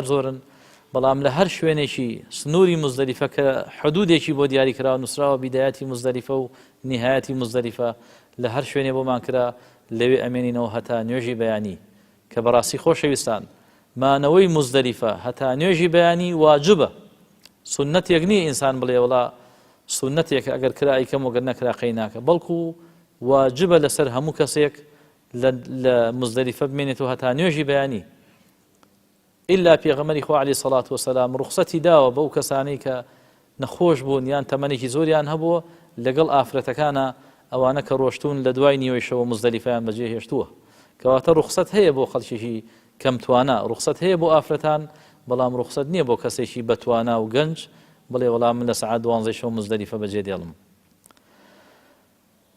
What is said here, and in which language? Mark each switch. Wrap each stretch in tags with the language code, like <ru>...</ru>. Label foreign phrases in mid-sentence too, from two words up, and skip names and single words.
<ckb>زۆرن بەڵام لە هەر شوێنێکی سنووری مزدەلیفە کە حدودێکی بۆ دیاریکراوە نووسراوە بیدایەتی مزدەلیفە و نیهایەتی مزدەلیفە لە هەر شوێنێ بۆمان کرا لەوێ ئەمێنینەوە هەتا نوێژی بەیانی کە بەڕاستی خۆشەویستان مانەوەی مزدەلیفە هەتا نوێژی بەیانی واجبە سنەتێک نییە ئینسان بڵێ وڵا سنەتێک ئەگەر کرا ئەیکەم وەگەر نەکرا قەی ناکە بەڵکو واجبە لەسەر هەموو کەسێک لە مزدەلیفە بمێنێتەوە هەتا نوێژی بەیانی إلا پیغمبری خو</ckb> <ar>علیه الصلاة والسلام</ar> <ckb>رخصتی داوە بەو کەسانەی کە نەخۆش بوون یان تەمەنێکی زۆریان هەبووە لەگەڵ ئافرەتەکانە ئەوانە کە ڕۆشتون لە دوای نیوەی شەوە مزدەلیفەیان بەجێهێشتووە کەواتە ڕخسەت هەیە بۆ خەڵکیشی کەم توانە ڕخسەت هەیە بۆ ئافرەتان بەڵام ڕخسەت نییە بۆ کەسێکی بەتوانە و گەنج بڵێ وەڵام من لە سەعات 12 شەو مزدەلیفە بەجێ دێڵم</ckb>